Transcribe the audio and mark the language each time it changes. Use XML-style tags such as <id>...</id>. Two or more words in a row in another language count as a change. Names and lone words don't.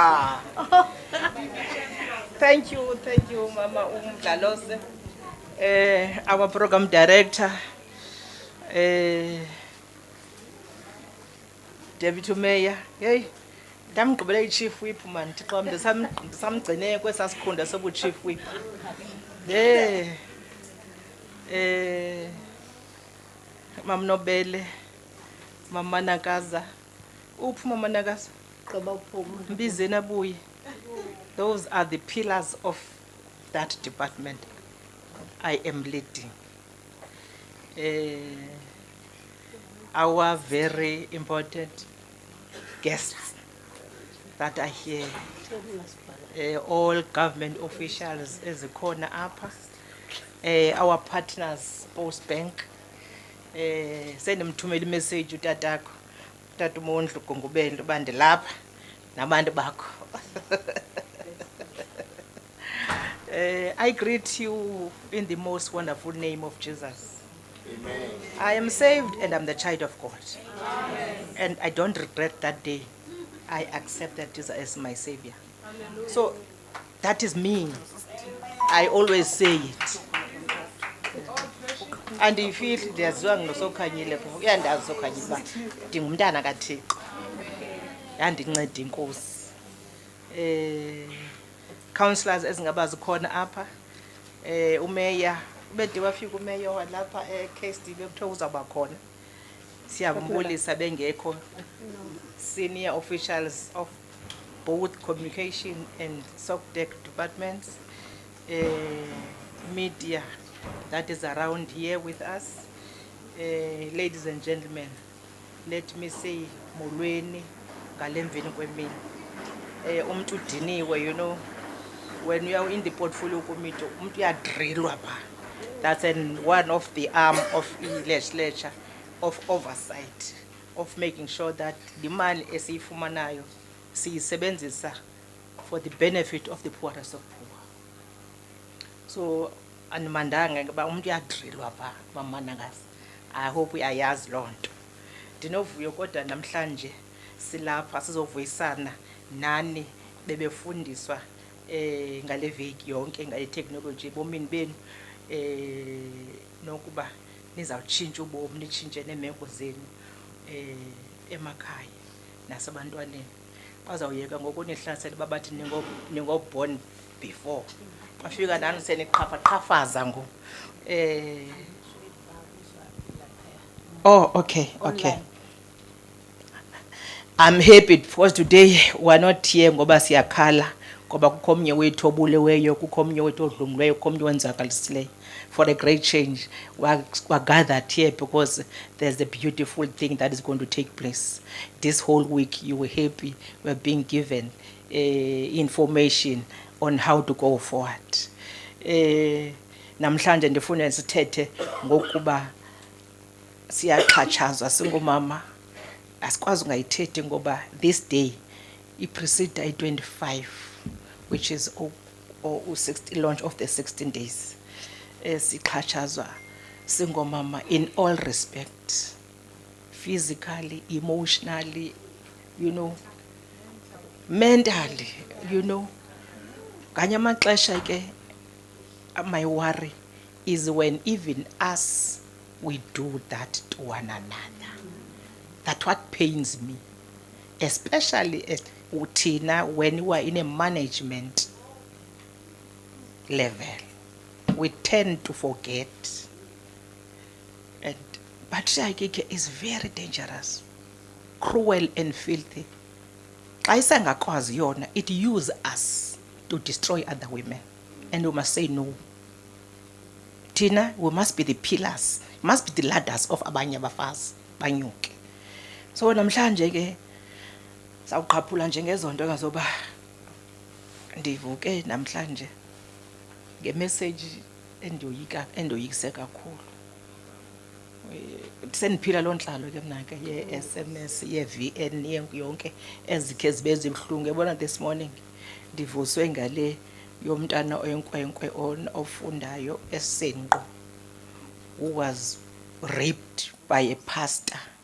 <en>Wow. Thank you, Mama Umdlalose. Our program director, Deputy Mayor.</en> <xh>Hey, ndamgqibela i-</xh> <en>chief whip man,</en> <xh>xa ndisamgcine kwesasikhunda sobu-</xh> <en>chief whip.</en> <xh>Mam Nobele, Mama Nakaza. Uphi Mama Nakaza? Mbizeni abuye.</xh> <en>Those are the pillars of that department I am leading. Our very important guests that are here, all government officials</en> <xh>ezikhona apha,</xh> <en>our partners, Post Bank,</en> <xh>sendimthumela imessage utatakho, utata uMondlo Gongobelo uba ndilapha nabantu bakho.</xh> <en>I greet you in the most wonderful name of Jesus. Amen. I am saved and I'm the child of God. Amen. And I don't regret that day. I accept that Jesus as my Savior. Hallelujah. So that is me. I always say it. And if it there's one</en> <xh>nosokhanyile pho uyandazi sokhanyile uba ndingumntana kaThixo. Yandinceda inkosi. Councillors ezingabazi khona apha, umeya ubede wafika umeya walapha eKSD bekuthiwa uzawuba khona. Siyambulisa bengekho</xh> <en>senior officials of both communication and SOCDEC departments, media that is around here with us. Ladies and gentlemen, let me say</en> <xh>molweni ngalemveni kwemini. Umuntu udiniwe,</xh> <en>you know, when you are in the portfolio committee,</en> <xh>umuntu uyadrillwa pha.</xh> <en>That's one of the arm of legislature of oversight, of making sure that the money</en> <xh>esiyifumanayo siyisebenzisa</xh> <en>for the benefit of the poorest of poor.</en> <xh>So animandanga ngoba umuntu uyadrillwa pha Mama Nakaza.</xh> <en>I hope</en> <xh>uyayazi loo nto. Ndinovuyo kodwa namhlanje silapha sizovuyisana nani bebefundiswa ngale veki yonke ngale technology ebomini benu, nokuba nizawutshintsha ubomi nitshintshe neemeko zenu emakhaya nasebantwaneni. Bazawuyeka ngoku nihlasela babathi ningo-</xh> <en>born before.</en> <xh>Bafika nani seniqhafaza ngoku.</xh> <en>Oh, okay. I'm happy because today we're not here</en> <xh>ngoba siyakhala, ngoba kukho omnye wethu obuleweyo, kukho omnye wethu odlungileyo, kukho omnye owenzakalisileyo.</xh> <en>For a great change, we're gathered here because there's a beautiful thing that is going to take place. This whole week you were happy, we're being given information on how to go forward.</en> <xh>Namhlanje ndifuna sithethe ngokuba siyaxhatshazwa singomama. Asikwazi ungayithethi ngoba</xh> <en>this day</en> <xh>iprecede i-25,</xh> <en>which is launch of the 16 days.</en> <xh>Sixhatshazwa singomama</xh> <en>in all respect, physically, emotionally, you know, mentally, you know.</en> <xh>Kanye amaxesha ke</xh> <en>my worry is when even us we do that to one another. That's what pains me, especially at Utina when we are in a management level. We tend to forget. And patriarchy is very dangerous, cruel and filthy. It uses us to destroy other women. And we must say no. Tina, we must be the pillars, must be the ladders of</en> <xh>abanye abafazi banyuke. So namhlanje ke sawuqhaphula njengezonto engazoba ndivuke namhlanje ngemessage endoyikise kakhulu. Sendiphila loo ntlalo ke mna ke ye-SMS ye-VN yonke ezikhe zibenza ibuhlungu.</xh> <en>Yabona this morning</en> <xh>ndivuswe ngale yomntana oyinkwenkwe ofundayo eSenqu</xh> <en>who was raped by a pastor.</en>